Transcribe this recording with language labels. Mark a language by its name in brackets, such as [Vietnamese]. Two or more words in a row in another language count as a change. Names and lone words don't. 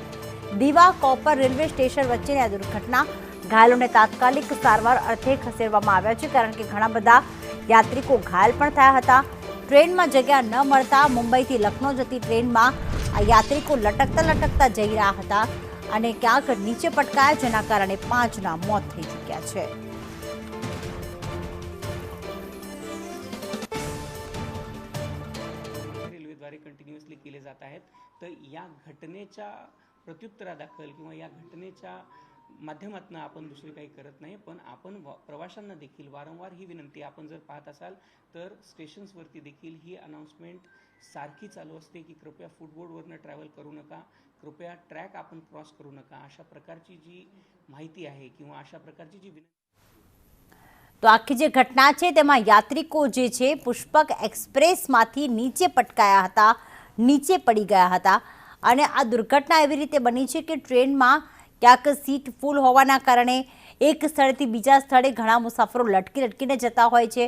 [Gujarati] દીવા કોપર રેલવે સ્ટેશન વચ્ચેની આ દુર્ઘટના ઘાયલોને તાત્કાલિક સારવાર અર્થે ખસેડવામાં આવ્યા છે, કારણ કે ઘણા બધા યાત્રિકો ઘાયલ પણ થયા હતા। ટ્રેનમાં જગ્યા ન મળતા મુંબઈથી લખનૌ જતી ટ્રેનમાં આ યાત્રિકો લટકતા જઈ રહ્યા હતા અને ક્યાંક નીચે પટકાયા, જેના કારણે 5ના મોત થઈ ચૂક્યા છે। [Marathi] कंटिन्युअसली केले जात आहेत। तर या घटनेच्या प्रत्युत्तरादाखल किंवा या घटनेच्या माध्यमातून आपण दुसरी काही करत नाही, पण आपण प्रवाशांना देखील वारंवार ही विनंती, आपण जर पाहत असाल तर स्टेशन्सवरती देखील ही अनाउन्समेंट सारखी चालू असते की कृपया फुटबोर्डवरनं ट्रॅव्हल करू नका, कृपया ट्रॅक आपण क्रॉस करू नका, अशा प्रकारची जी माहिती आहे किंवा अशा प्रकारची जी विनंती। [Gujarati] તો આખી જે ઘટના છે તેમાં યાત્રિકો જે છે પુષ્પક એક્સપ્રેસમાંથી નીચે પટકાયા હતા, નીચે પડી ગયા હતા અને આ દુર્ઘટના એવી રીતે બની છે કે ટ્રેન માં ક્યાંક સીટ ફૂલ હોવાના કારણે એક સ્થળેથી બીજા સ્થળે ઘણા મુસાફરો લટકીને જતા હોય છે।